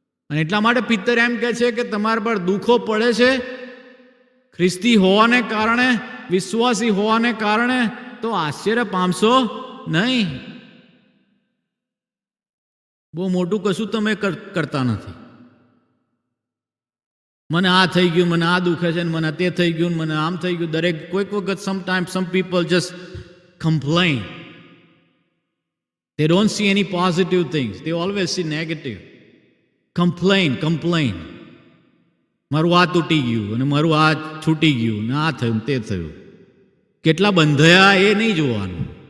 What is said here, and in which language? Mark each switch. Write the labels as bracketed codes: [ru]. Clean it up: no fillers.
[gu] અને એટલા માટે પિત્તર એમ કહે છે કે તમારા પર દુઃખો પડે છે ખ્રિસ્તી હોવાને કારણે, વિશ્વાસી હોવાને કારણે, તો આશ્ચર્ય પામશો નહીં. બહુ મોટું કશું તમે કરતા નથી. મને આ થઈ ગયું, મને આ દુખે છે, મને તે થઈ ગયું, મને આમ થઈ ગયું. દરેક કોઈક વખત [en] Some people just complain. They don't see any positive things. They always see negative. Complain. [gu] મારું આ તૂટી ગયું, અને મારું આ છૂટી ગયું, ને આ થયું, તે થયું. કેટલા બંધાયા એ નહીં જોવાનું.